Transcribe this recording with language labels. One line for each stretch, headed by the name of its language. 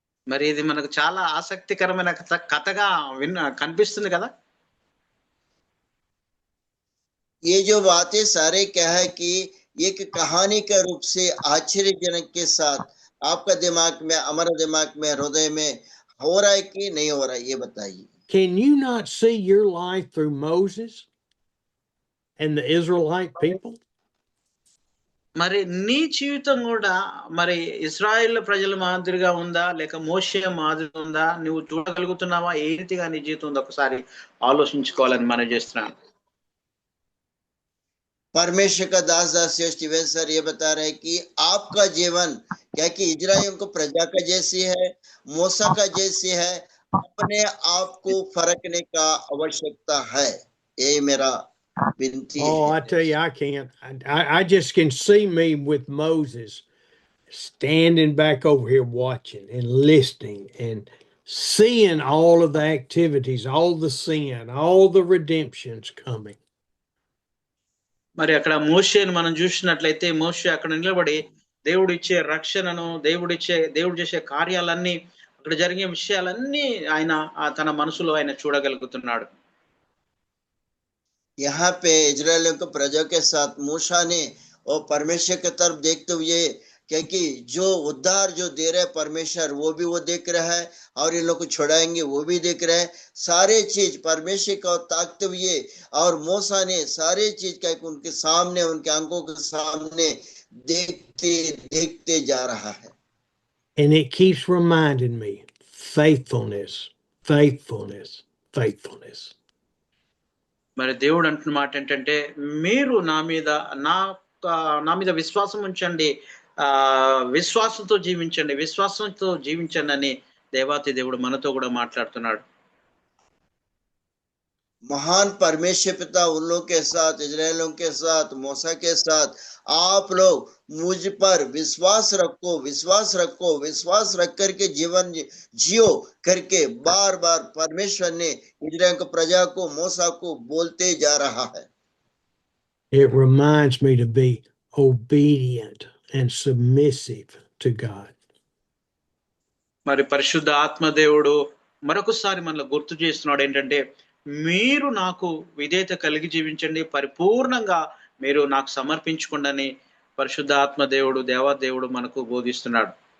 Telugu: మరి ఇది మనకు చాలా ఆసక్తికరమైన కథగా కనిపిస్తుంది కదా.
Hindi: ये जो बातें सारे क्या है कि एक कहानी का रूप से आश्चर्यजनक के साथ आपका दिमाग में, हमारा दिमाग में, हृदय में हो रहा है कि नहीं हो रहा है, ये बताइए।
English: Can you not see your life through Moses and the Israelite people?
Telugu: మరి నీ జీవితం కూడా మరి ఇశ్రాయేల్ ప్రజల మాదిరిగా ఉందా, లేక మోషే మాదిరి ఉందా? నువ్వు చూడగలుగుతున్నావా? ఏ రీతిగా నీ జీవితం ఉందో ఒకసారి ఆలోచించుకోవాలని మనం చేస్తున్నాను.
Hindi: परमेश्वर का दास स्टीवन सर ये बता रहे हैं कि आपका जीवन क्या कि इजराइलियों को प्रजा का जैसी है, मूसा का जैसी है, अपने आप को फरकने का आवश्यकता है। यही मेरा विनती
English: Oh,
Hindi: है।
English: I tell you, I can't. I just can see me with Moses standing back over here watching and listening and seeing all of the activities, all the sin, all the redemptions coming.
Telugu: మరి అక్కడ మోషేను మనం చూసినట్లయితే మోషే అక్కడ నిలబడి దేవుడు ఇచ్చే రక్షణను, దేవుడు చేసే కార్యాలన్నీ, అక్కడ జరిగే విషయాలన్నీ ఆయన తన మనసులో ఆయన చూడగలుగుతున్నాడు.
Hindi: यहाँ पे इजराइलियों को प्रजा के साथ मूसा ने और परमेश्वर की तरफ देखते हुए, क्योंकि जो उद्धार जो दे रहे परमेश्वर वो भी वो देख रहा है, और इन लोग को छुड़ाएंगे वो भी देख रहे हैं। सारे चीज परमेश्वर को ताकते हुए, और मूसा ने सारे चीज का उनके सामने, उनके आंखों के सामने देखते देखते जा रहा है।
English: And it keeps reminding me, faithfulness, faithfulness, faithfulness.
Telugu: మరి దేవుడు అంటున్న మాట ఏంటంటే, మీరు నా మీద విశ్వాసం ఉంచండి, విశ్వాసంతో జీవించండి అని దేవాతి దేవుడు మనతో కూడా మాట్లాడుతున్నాడు.
Hindi: महान परमेश्वर पिता उन लोग के साथ, इजराइलों के साथ, मूसा के साथ, आप लोग मुझ पर विश्वास रखो, विश्वास रखो, विश्वास रख करके जीवन जियो करके बार बार परमेश्वर ने इजराइल को, प्रजा को, मूसा को बोलते जा रहा है।
English: It reminds me to be obedient and submissive to God.
Telugu: మరి పరిశుద్ధ ఆత్మదేవుడు మరొకసారి మనలో గుర్తు చేస్తున్నాడు ఏంటంటే, మీరు నాకు విధేయత కలిగి జీవించండి, పరిపూర్ణంగా మీరు నాకు సమర్పించుకోండి పరిశుద్ధ ఆత్మదేవుడు, దేవాదేవుడు మనకు బోధిస్తున్నాడు.